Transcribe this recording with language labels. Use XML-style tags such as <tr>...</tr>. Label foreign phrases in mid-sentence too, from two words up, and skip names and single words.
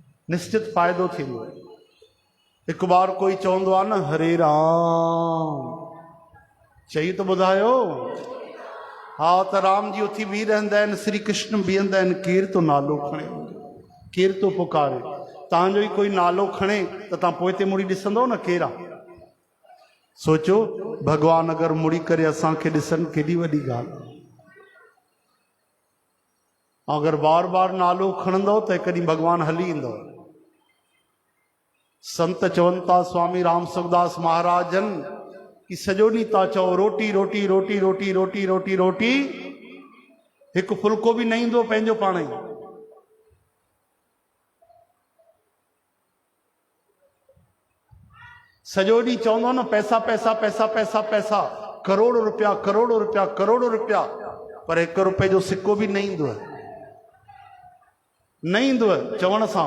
<sd>निश्चित फ़ाइदो थींदो।</sd> <hi>एक बार</hi> <sd>कोई चवंदो आहे न हरे राम, चई तो ॿुधायो। हाँ तो राम जी उथी बीह रहंदा आहिनि, श्री कृष्ण बीहंदा आहिनि, केर तो नालो खणे, केर तो पुकारे। तव्हांजो ई कोई नालो खणे त तव्हां पोइ ते मुड़ी ॾिसंदव न केरु आहे। सोचो भगवान अगर मुड़ी करे असांखे ॾिसनि केॾी वॾी ॻाल्हि आहे। अगर बार बार नालो खणंदव त कॾहिं भगवान हली ईंदव। संत चवनि था स्वामी राम सुखदास महाराजन कि सॼो ॾींहुं था चओ रोटी रोटी रोटी रोटी रोटी रोटी रोटी, हिकु फुल्को बि न ईंदो पंहिंजो पाण ई। सॼो ॾींहुं चवंदो न पैसा पैसा पैसा पैसा पैसा, करोड़ रुपया करोड़ रुपया करोड़ रुपया, पर हिकु रुपए जो सिक्को बि न ईंदो, न ईंदो चवण सां।</sd>